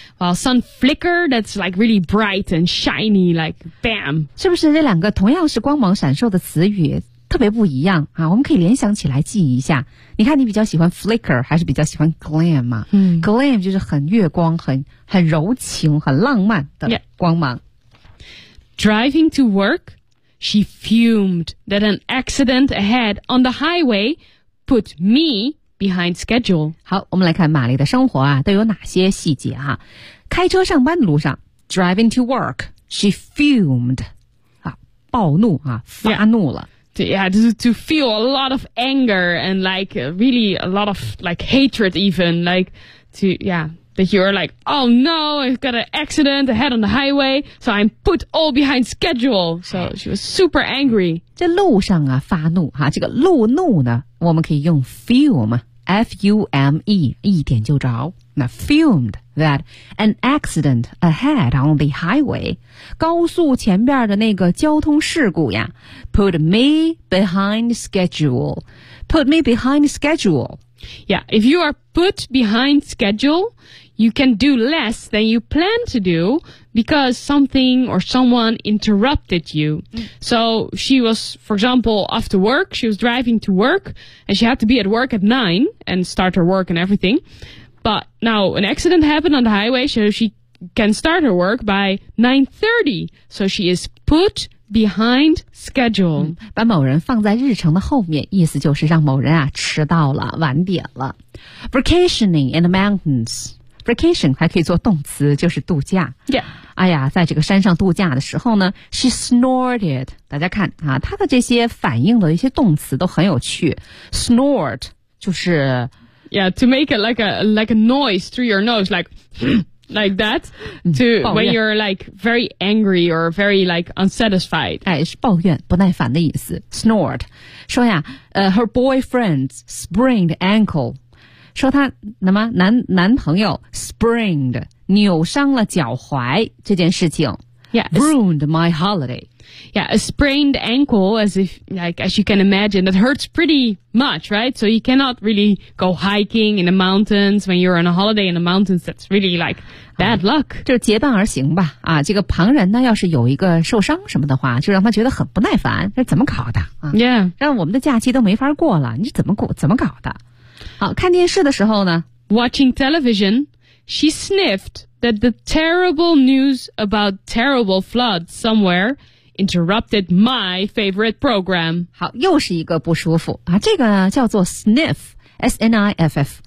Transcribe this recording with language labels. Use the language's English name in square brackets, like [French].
[English] While sun flicker, that's like really bright and shiny, like bam. [Chinese] 是不是这两个同样是光芒闪烁的词语特别不一样啊？我们可以联想起来记一下。你看，你比较喜欢 flicker 还是比较喜欢 gleam 嘛？嗯，gleam 就是很月光、很柔情、很浪漫的光芒。 [English] Yeah. Driving to work, she fumed that an accident ahead on the highway put me. Behind schedule. [Chinese] 好，我们来看玛丽的生活啊，都有哪些细节啊？开车上班的路上 ， [English] driving to work, she fumed, [Chinese] 啊，暴怒啊，发怒了。 [English] Yeah, yeah, just to feel a lot of anger and like really a lot of like hatred even, like to, yeah, that you're like, oh no, I've got an accident ahead on the highway, so I'm put all behind schedule. So she was super angry. [Chinese] 这路上啊，发怒啊，这个路怒呢。我们可以用 fume, F-U-M-E, 一点就着。 [English] 那 fumed that an accident ahead on the highway, [Chinese] 高速前边的那个交通事故呀 [English] put me behind schedule, put me behind schedule. Yeah, if you are put behind schedule, you can do less than you plan to do because something or someone interrupted you. So she was, for example, off to work. She was driving to work and she had to be at work at 9 and start her work and everything. But now an accident happened on the highway, so she can start her work by 9:30. So she is put behind schedule. [Chinese] 把某人放在日程的后面，意思就是让某人啊迟到了，晚点了。 [English] Vacationing in the mountains. [Chinese] Vacation 还可以做动词，就是度假。 [English] Yeah. [Chinese] 哎呀，在这个山上度假的时候呢 ， [English] she snorted. [Chinese] 大家看啊，它的这些反应的一些动词都很有趣。 Snort 就是 [English] ，yeah, to make it like a noise through your nose, like that. To when you're like very angry or very like unsatisfied. [Chinese] 哎，是抱怨、不耐烦的意思。 [English] Snort [Chinese] 说呀， [English] her boyfriend sprained ankle. [Chinese] 说他那么男朋友 sprained 扭伤了脚踝这件事情 [English] yeah, ruined my holiday. Yeah, a sprained ankle, as you can imagine, that hurts pretty much, right? So you cannot really go hiking in the mountains when you're on a holiday in the mountains. That's really like bad luck. [Chinese] 就结伴而行吧啊，这个旁人呢，要是有一个受伤什么的话，就让他觉得很不耐烦。这怎么搞的啊 [English] ？Yeah, [Chinese] 让我们的假期都没法过了，你怎么搞的？好，看电视的时候呢 [English] ，watching television, she sniffed that the terrible news about terrible flood somewhere interrupted my favorite program. [Chinese] 好，又是一个不舒服啊，这个呢叫做 sniff, S N I F F.